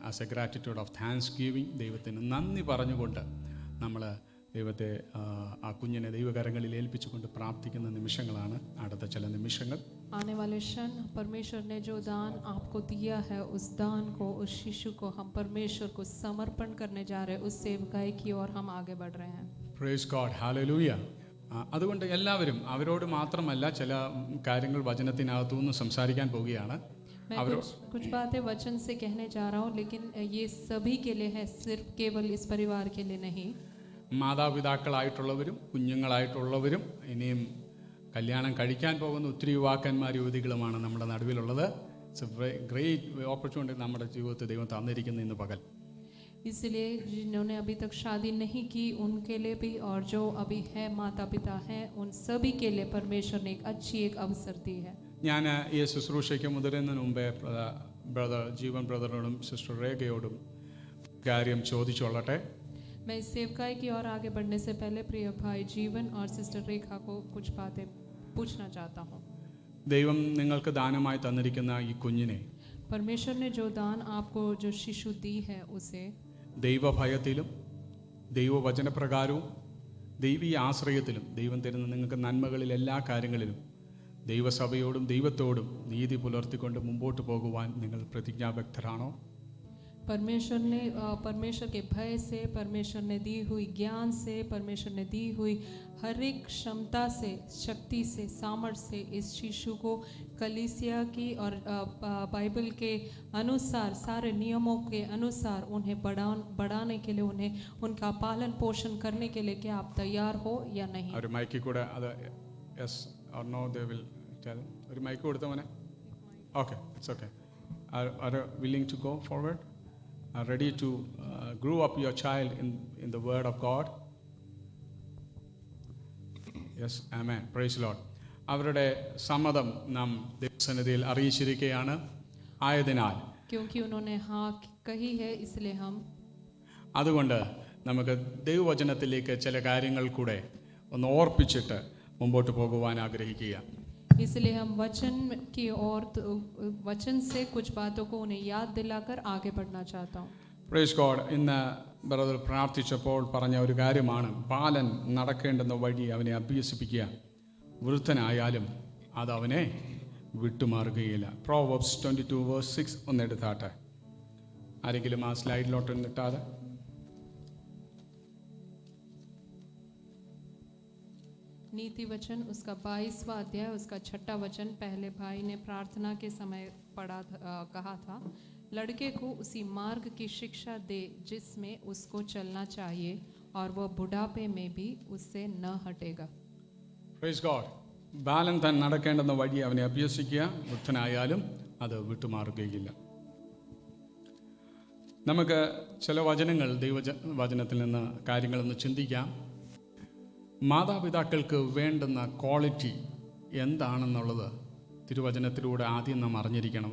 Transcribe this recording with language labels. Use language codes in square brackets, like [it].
[en] as a gratitude of thanksgiving, [ml] ദൈവത്തിന് നന്ദി പറഞ്ഞുകൊണ്ട് നമ്മൾ ദൈവത്തെ ആ കുഞ്ഞിനെ ദൈവകരങ്ങളിൽ ഏൽപ്പിച്ചുകൊണ്ട് പ്രാർത്ഥിക്കുന്ന നിമിഷങ്ങളാണ് അടുത്ത ചില നിമിഷങ്ങൾ. [hi] आने वाले क्षण परमेश्वर ने जो दान आपको दिया है, उस दान को, उस शिशु को हम परमेश्वर को समर्पण करने जा रहे हैं. उस सेवकाई की ओर हम आगे बढ़ रहे हैं. [en] Praise God, hallelujah. [ml] അതുകൊണ്ട് എല്ലാവരും അവരോട് മാത്രമല്ല ചില കാര്യങ്ങൾ വചനത്തിനകത്തുനിന്ന് സംസാരിക്കാൻ പോവുകയാണ്. [hi] मैं कुछ बातें वचन से कहने जा रहा हूँ, लेकिन ये सभी के लिए है, सिर्फ केवल इस परिवार के लिए नहीं. [ml] മാതാപിതാക്കളായിട്ടുള്ളവരും കുഞ്ഞുങ്ങളായിട്ടുള്ളവരും ഇനിയും കല്യാണം കഴിക്കാൻ പോകുന്ന ഒത്തിരി യുവാക്കന്മാർ യുവതികളുമാണ് നമ്മുടെ നടുവിലുള്ളത്. [en] it's a great opportunity [ml] നമ്മുടെ ജീവിതത്തിൽ ദൈവം തന്നിരിക്കുന്ന ഇന്ന് പകൽ. [hi] इसलिए जिन्होंने अभी तक शादी नहीं की उनके लिए भी, और जो अभी है माता पिता हैं, उन सभी के लिए परमेश्वर ने एक अच्छी एक अवसर दी है. [ml] ഞാൻ ഈ ശുശ്രൂഷയ്ക്ക് മുതിരുന്നതിന് മുമ്പേ ബ്രദർ ജീവൻ ബ്രദറിനോടും സിസ്റ്റർ രേഖയോടും കാര്യം ചോദിച്ചോളട്ടെ. [hi] मैं इस सेवकाई की ओर आगे बढ़ने से पहले प्रिय भाई जीवन और सिस्टर रेखा को कुछ बातें पूछना चाहता हूँ. [ml] ദൈവം നിങ്ങൾക്ക് ദാനമായി തന്നിരിക്കുന്ന ഈ കുഞ്ഞിനെ [hi] परमेश्वर ने जो दान आपको, जो शिशु दी है, उसे [ml] ദൈവഭയത്തിലും ദൈവവചനപ്രകാരവും ദൈവീയ ആശ്രയത്തിലും ദൈവം തരുന്ന നിങ്ങൾക്ക് നന്മകളിൽ എല്ലാ കാര്യങ്ങളിലും ദൈവസഭയോടും ദൈവത്തോടും നീതി പുലർത്തിക്കൊണ്ട് മുമ്പോട്ട് പോകുവാൻ നിങ്ങൾ പ്രതിജ്ഞാബദ്ധരാണോ? [hi] परमेश्वर के भय से, परमेश्वर ने दी हुई ज्ञान से, परमेश्वर ने दी हुई हर एक क्षमता से, शक्ति से, सामर्थ्य से इस शिशु को कलीसिया की और बाइबल के अनुसार, सारे नियमों के अनुसार उन्हें बढ़ाने के लिए, उन्हें उनका पालन पोषण करने के लिए क्या आप तैयार हो या नहीं? [ml] ഒരു മൈക്ക് കൂടെ അത് [en] Yes or no they will tell. [ml] ഒരു മൈക്ക് കൊടുത്ത മോനെ. [en] Okay, it's okay. Are willing to go forward? Are ready to grow up your child in the word of God? Yes, amen. Praise the Lord. [ml] അവരുടെ സമ്മതം നാം ദൈവസന്നിധിയിൽ അറിയിച്ചിരിക്കുകയാണ്. ആയതിനാൽ [hi] क्योंकि उन्होंने हाँ कही है, इसलिए हम [ml] അതുകൊണ്ട് നമുക്ക് ദൈവവചനത്തിലേക്ക് ചില കാര്യങ്ങൾ കൂടെ ഒന്ന് ഓർപ്പിച്ചിട്ട് മുമ്പോട്ട് പോകുവാൻ ആഗ്രഹിക്കുക. [hi] इसलिए हम वचन की ओर, वचन से कुछ बातों को उन्हें याद दिलाकर आगे बढ़ना चाहता हूँ. [en] Praise God. [ml] ഇന്ന് ബ്രദർ പ്രാർത്ഥിച്ചപ്പോൾ പറഞ്ഞ ഒരു കാര്യമാണ്, ബാലൻ നടക്കേണ്ടുന്ന വഴി അവനെ അഭ്യസിപ്പിക്കുക, വൃദ്ധനായാലും അത് അവനെ വിട്ടുമാറുകയില്ല. പ്രോവർബ്സ് 22:6 ഒന്ന് എടുത്താട്ടെ. ആരെങ്കിലും ആ സ്ലൈഡിലോട്ട് ഇട്ടാതെ. [hi] नीति वचन उसका 22वां अध्याय, उसका 6वां वचन. पहले भाई ने प्रार्थना के समय कहा था, लड़के को उसी मार्ग की शिक्षा दे जिसमें उसको चलना चाहिए, और वह बुढ़ापे में भी उससे न हटेगा. [en] Praise God. [ml] ബാലൻ താൻ നടക്കേണ്ടുന്ന വഴി അവനെ അഭ്യസിക്കുക, വൃദ്ധനായാലും അത് വിട്ടുമാറുകയില്ല. നമുക്ക് ചില വചനങ്ങൾ ദൈവവചനത്തിൽ നിന്ന് കാര്യങ്ങളൊന്ന് ചിന്തിക്കാം. മാതാപിതാക്കൾക്ക് വേണ്ടുന്ന ക്വാളിറ്റി എന്താണെന്നുള്ളത് തിരുവചനത്തിലൂടെ ആദ്യം നാം അറിഞ്ഞിരിക്കണം.